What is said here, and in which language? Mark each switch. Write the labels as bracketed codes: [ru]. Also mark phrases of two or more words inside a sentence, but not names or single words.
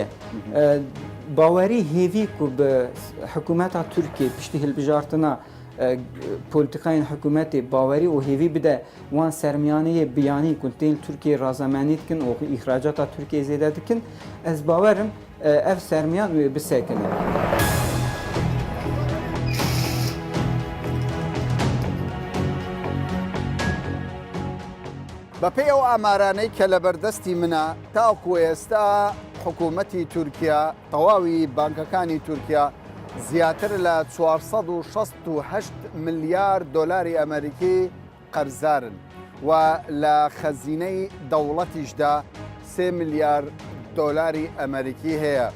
[ku] Bawerî hêvî ku bi hikûmeta Tirkiye piştî hilbijartina polîtikayên hikûmetê bawerî û hêvî bide wan sermiyaneyê biyanî ku tên Tirkiye razemenî dikin û îhracata Tirkiye zêde dikin ez bawerim ev sermiyan wê bisekine. [ckb] بە پێی ئەو ئامارانەی کە لە بەردەستی منە تاوکو ئێستا حکوومەتی تورکیا تەواوی بانکەکانی تورکیا زیاتر لە 468 ملیار دۆلاری ئەمریکی قەرزارن و لە خەزینەی دەوڵەتیشدا 3 ملیار دۆلاری ئەمریکی هەیە.